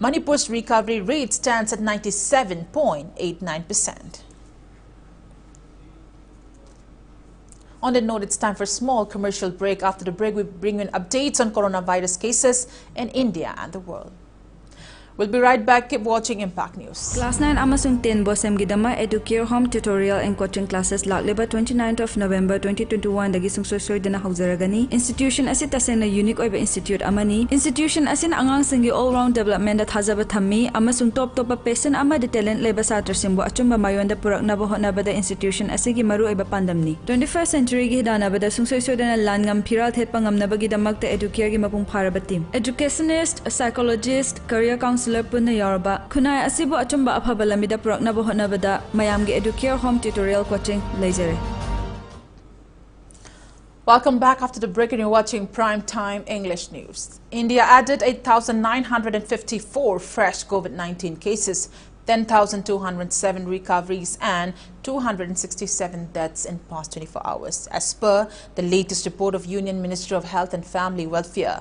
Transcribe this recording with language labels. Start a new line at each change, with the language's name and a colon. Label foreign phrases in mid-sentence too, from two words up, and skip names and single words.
English: Manipur's recovery rate stands at 97.89%. On that note, it's time for a small commercial break. After the break, we bring in updates on coronavirus cases in India and the world. We'll be right back. Keep watching Impact News.
Manipuri: Class 9 amasung 10 bosem gidama educare
English: home tutorial and coaching classes
Manipuri: lakleba 29th of November 2021 dagi sungsoi dana haujaragani. Institution asin tasena unique oiba institute amani. Institution asin angang singi
English: all round development
Manipuri: da thajaba thammi amasung
English: top patient
Manipuri: ama de talent leba satra simbo achumba mayonda puraknaba honabada institution asigi maru oiba pandamni.
English: 21st century
Manipuri: gi danabada sungsoi dana langam phiral thet pangamnabagi damakta educare gi mapung pharaba team.
English: Educationist, a psychologist, career counselor
Manipuri: punna yarba kunai asibu achumba aphaba lamida puraknaba honabada mayamgi educare
English: home tutorial coaching
Manipuri: leijare.
English: Welcome back after the break, and you're watching Prime Time English News. India added 8,954 fresh COVID-19 cases, 10,207 recoveries and 267 deaths in past 24 hours, as per the latest report of Union Ministry of Health and Family Welfare.